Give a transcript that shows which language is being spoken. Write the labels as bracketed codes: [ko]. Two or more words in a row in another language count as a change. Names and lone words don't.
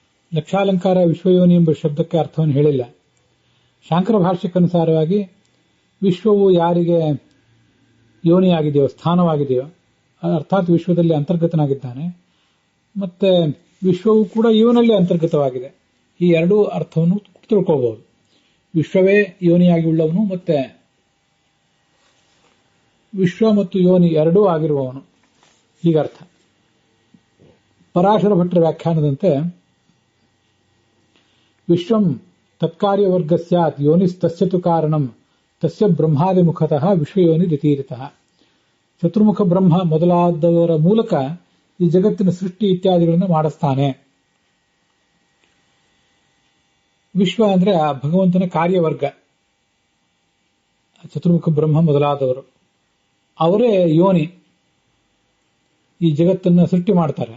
[kn] ಲಕ್ಷಾಲಂಕಾರ ವಿಶ್ವಯೋನಿ ಎಂಬ ಶಬ್ದಕ್ಕೆ ಅರ್ಥವನ್ನು ಹೇಳಿಲ್ಲ. ಶಾಂಕರ ಭಾಷ್ಯಕ್ಕನುಸಾರವಾಗಿ ವಿಶ್ವವು ಯಾರಿಗೆ ಯೋನಿಯಾಗಿದೆಯೋ, ಸ್ಥಾನವಾಗಿದೆಯೋ, ಅರ್ಥಾತ್ ವಿಶ್ವದಲ್ಲಿ ಅಂತರ್ಗತನಾಗಿದ್ದಾನೆ, ಮತ್ತೆ ವಿಶ್ವವು ಕೂಡ ಇವನಲ್ಲಿ ಅಂತರ್ಗತವಾಗಿದೆ. ಈ ಎರಡೂ ಅರ್ಥವನ್ನು ತಿಳ್ಕೋಬಹುದು. ವಿಶ್ವವೇ ಯೋನಿಯಾಗಿ ಉಳ್ಳವನು, ಮತ್ತೆ ವಿಶ್ವ ಮತ್ತು ಯೋನಿ ಎರಡೂ ಆಗಿರುವವನು, ಹೀಗರ್ಥ. ಪರಾಶರ ಭಟ್ಟರ ವ್ಯಾಖ್ಯಾನದಂತೆ [sa] ವಿಶ್ವಂ ತತ್ಕಾರ್ಯವರ್ಗ ಸ್ಯಾತ್ ಯೋನಿಸ್ತಸ್ಯತು ಕಾರಣಂ ತಸ್ಯ ಬ್ರಹ್ಮಾದಿ ಮುಖತಃ ವಿಶ್ವಯೋನಿ ರಿತೀರಿತಃ. [kn] ಚತುರ್ಮುಖ ಬ್ರಹ್ಮ ಮೊದಲಾದವರ ಮೂಲಕ ಈ ಜಗತ್ತಿನ ಸೃಷ್ಟಿ ಇತ್ಯಾದಿಗಳನ್ನು ಮಾಡಿಸ್ತಾನೆ. ವಿಶ್ವ ಅಂದ್ರೆ ಆ ಭಗವಂತನ ಕಾರ್ಯವರ್ಗ, ಚತುರ್ಮುಖ ಬ್ರಹ್ಮ ಮೊದಲಾದವರು, ಅವರೇ ಯೋನಿ, ಈ ಜಗತ್ತನ್ನು ಸೃಷ್ಟಿ ಮಾಡ್ತಾರೆ.